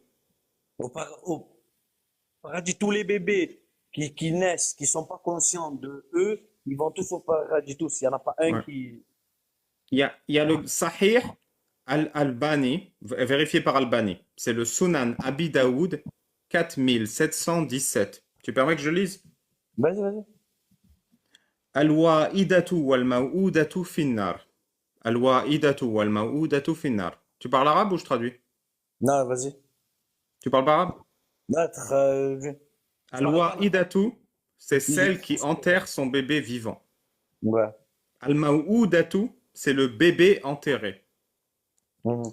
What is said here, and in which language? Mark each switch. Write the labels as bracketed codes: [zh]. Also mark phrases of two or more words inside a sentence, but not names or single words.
[fr] Au paradis, tous les bébés qui naissent, qui sont pas conscients de eux, ils vont tous au paradis, tous. Il n'y en a pas un Ouais. qui. Il y a le Sahih al-Albani, vérifié par Albani. C'est le Sunan Abi Daoud 4717. Tu permets que je lise? Vas-y, vas-y. [ar] الوائدة والموؤودة في النار. الوائدة والموؤودة في النار. [fr] Tu parles arabe ou je traduis? Non, vas-y. Tu parles pas arabe? Non, tu m'arrêtes pas là. Al-wa'idatu, c'est Il est celle qui enterre son bébé vivant. Ouais. Al-maw'udatu, c'est le bébé enterré. Mhm.